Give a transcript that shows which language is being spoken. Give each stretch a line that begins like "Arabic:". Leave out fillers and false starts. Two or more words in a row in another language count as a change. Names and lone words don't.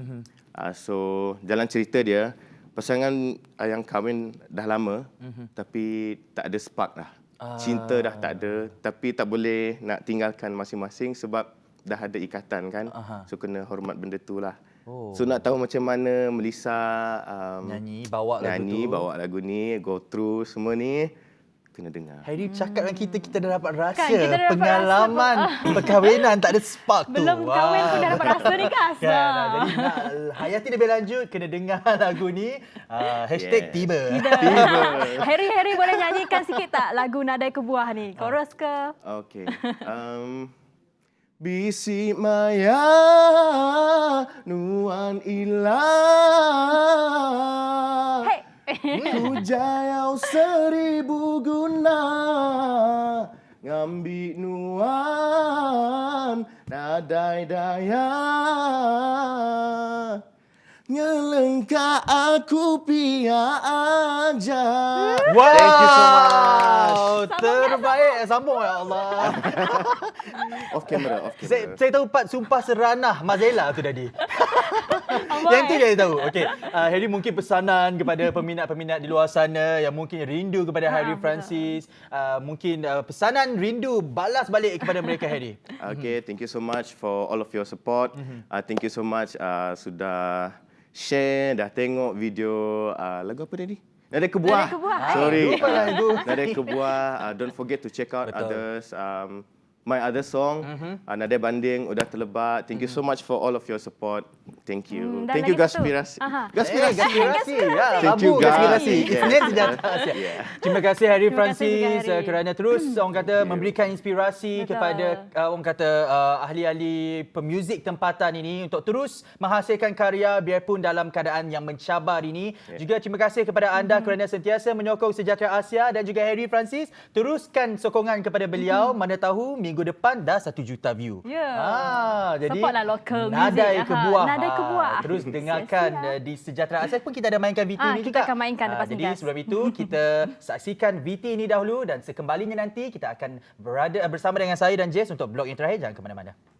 Malay: So jalan cerita dia, pasangan yang kahwin dah lama tapi tak ada spark dah. Cinta dah tak ada, tapi tak boleh nak tinggalkan masing-masing sebab dah ada ikatan kan. So kena hormat benda tu lah. So nak tahu macam mana Melissa bawa lagu ni,
English: go through
Malay: semua ni, kena dengar. Harry cakap dengan kita dah dapat rasa Kan, kita dah dapat pengalaman perkahwinan tak ada spark tu. Belum kahwin pun dah dapat rasa ni, guys. Jadi nak hayati lebih lanjut, kena dengar lagu ni. Hashtag tiba. Harry boleh nyanyikan sikit tak lagu Nadai Kebuah ni? Chorus ke?
Iban: Okey. Bisi maya nuan ilah. Hujayau seribu guna ngambil nuan nadai daya ngelengkak aku pia aja. Wow.
English: Thank you so much.
Malay: Terbaik. Sambung ya Allah.
English: Off camera.
Malay: Saya tahu part Sumpah Seranah Mazela tu tadi. Yang tu saya tahu. Okey, Harry mungkin pesanan kepada peminat-peminat di luar sana yang mungkin rindu kepada Harry Francis, mungkin pesanan rindu balas balik kepada mereka, Harry.
English: Okay, thank you so much for all of your support. Thank you so much
Malay: sudah share, dah tengok video lagu apa tadi? Nadai Kebuah. Sorry. Nadai Kebuah.
English: Don't forget to check out others. My other song, Nadai Banding, Udah Terlebat. Thank you so much for all of your support. Thank you. Thank you Gaspirasi. Gaspirasi. Thank you guys.
Malay: Isnin Sejahtera Asia. Terima kasih Harry Francis kerana terus orang kata memberikan inspirasi kepada orang kata ahli-ahli pemuzik tempatan ini untuk terus menghasilkan karya biarpun dalam keadaan yang mencabar ini. Juga terima kasih kepada anda kerana sentiasa menyokong Sejahtera Asia, dan juga Harry Francis, teruskan sokongan kepada beliau. Mana tahu minggu depan dah 1 juta view. Jadi
English: supportlah local Nadai music. Kebuah.
Malay: Nadai Kebuah. Terus dengarkan di Sejahtera Asia pun kita ada mainkan VT ni juga. Kita akan mainkan lepas ni. Jadi sebelum itu kita saksikan VT ini dahulu, dan sekembalinya nanti kita akan berada bersama dengan saya dan Jess untuk blog yang terakhir. Jangan ke mana-mana.